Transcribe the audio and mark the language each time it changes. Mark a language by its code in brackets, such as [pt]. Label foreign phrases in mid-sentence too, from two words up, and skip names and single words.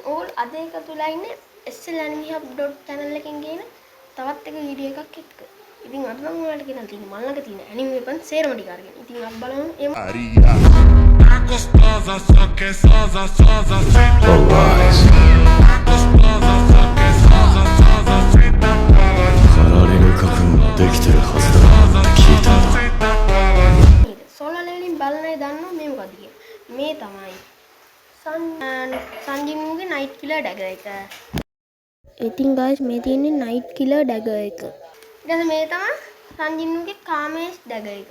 [si] අද එකතුලා ඉන්නේ SLAnimehub.channel එකෙන් ගේන තවත් එක වීඩියෝ එකක් එක්ක. ඉතින් අද මම ඔයාලට කියන්න තියෙන්නේ මල් ළඟ තියෙන [en] anime weapon [si] සේරම ටික අරගෙන. ඉතින් අපි බලමු එමු. [pt] Gostosa, só que sosa, sosa, senta mais. Gostosa, só que sosa, sosa, senta mais. [ja] 狩られる覚悟ができてるはずだって聞いたんだ。 [si] සෝලර් ලෙවලින් බලන අය දන්නවා මේ මොකද්ද කියලා. මේ තමයි සංජිනුගේ [en] night killer dagger [si] එක. ඉතින් guys මේ තියෙන්නේ [en] night killer dagger [si] එක. ඊට මේ තමයි සංජිනුගේ කාමේෂ් ඩැගර් එක.